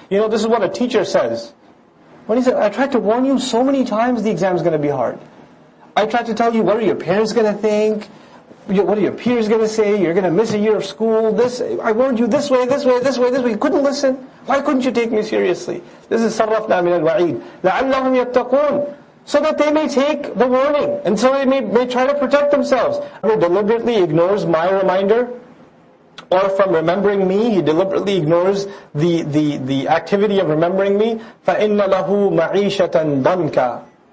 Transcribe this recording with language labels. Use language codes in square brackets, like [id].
[en] You know, this is what a teacher says. When he said, I tried to warn you so many times the exam's going to be hard. I tried to tell you, what are your parents going to think? What are your peers going to say? You're going to miss a year of school. I warned you this way, this way, this way, this way. You couldn't listen. Why couldn't you take me seriously? This is [ar] صَرَّفْنَا مِنَ الْوَعِيدِ لَعَلَّهُمْ يَتَّقُونَ. [en] So that they may take the warning, and so they may try to protect themselves. Whoever deliberately ignores my reminder, or from remembering me, he deliberately ignores the activity of remembering me, [ar] فَإِنَّ لَهُ مَعِيشَةً ضَنْكَ.